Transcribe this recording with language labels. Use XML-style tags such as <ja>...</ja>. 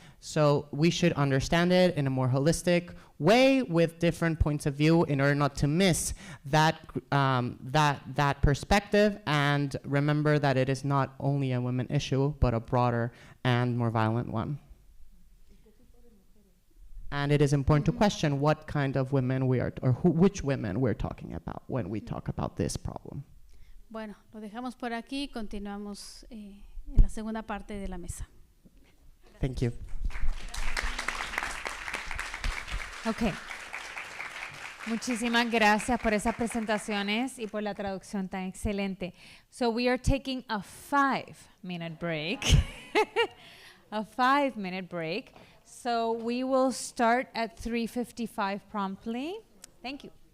<en>So we should understand it in a more holistic way, with different points of view, in order not to miss that perspective, and remember that it is not only a women issue, but a broader and more violent one. And it is important to question what kind of women we are, or which women we're talking about when we talk about this problem.</en> <es>Bueno, lo dejamos por aquí y continuamos en la segunda parte de la mesa.</es> <en>Thank you. Ok.</en> <es>Muchísimas gracias por esas presentaciones y por la traducción tan excelente.</es> <en>So we are taking a 5-minute break. A 5-minute break. So we will start at 3:55 promptly. Thank you.</en>